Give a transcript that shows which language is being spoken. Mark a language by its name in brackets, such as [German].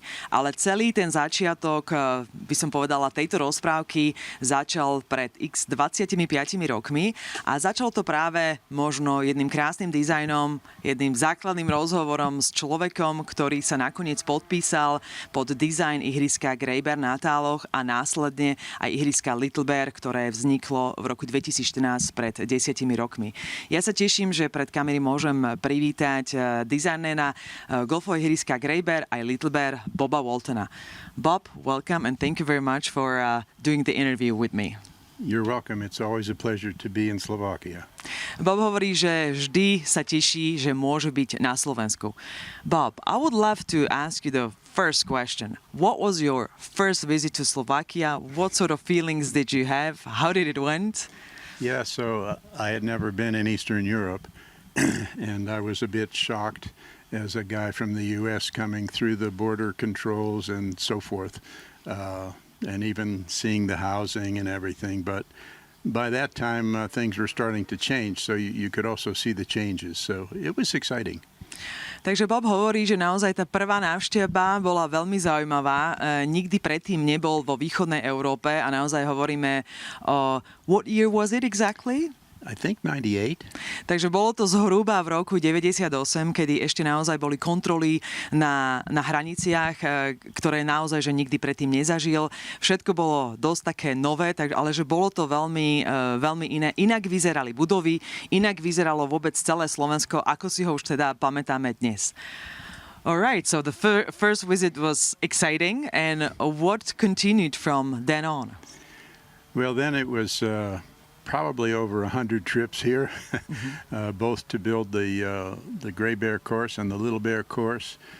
[Slovak] Ale celý ten začiatok, by som povedala, tejto rozprávky začal pred 25 rokmi a začal to práve možno jedným krásnym dizajnom, jedným základným rozhovorom s človekom, ktorý sa nakoniec podpísal pod dizajn ihriska Grey Bear na Táloch a následne aj ihriska Little Bear, ktoré vzniklo v roku 2014 pred 10 rokmi. Ja sa teším, že pred kamery môžem privítať dizajnera golfového ihriska Grey Bear aj Little Bear, Boba Waltona. [English] Bob, welcome and thank you very much for doing the interview with me. You're welcome. It's always a pleasure to be in Slovakia. [Slovak] Bob hovorí, že vždy sa teší, že môže byť na Slovensku. [English] Bob, I would love to ask you the first question. What was your first visit to Slovakia? What sort of feelings did you have? How did it went? Yeah, so I had never been in Eastern Europe, and I was a bit shocked as a guy from the U.S. coming through the border controls and so forth, and even seeing the housing and everything. But by that time, things were starting to change, so you could also see the changes. So it was exciting. [Slovak] Takže Bob hovorí, že naozaj tá prvá návšteva bola veľmi zaujímavá. Nikdy predtým nebol vo východnej Európe a naozaj hovoríme o... [English] What year was it exactly? I think 98. [Slovak] Takže bolo to zhruba v roku 98, kedy ešte naozaj boli kontroly na hraniciach, ktoré naozaj že nikdy predtým nezažil. Všetko bolo dosť také nové, ale že bolo to veľmi, veľmi iné. Inak vyzerali budovy, inak vyzeralo vôbec celé Slovensko, ako si ho už teda pamätáme dnes. [English] Alright, so the first visit was exciting, and what continued from then on? Well, then it was... probably over 100 trips here, both to build the Grey Bear course and the Little Bear course.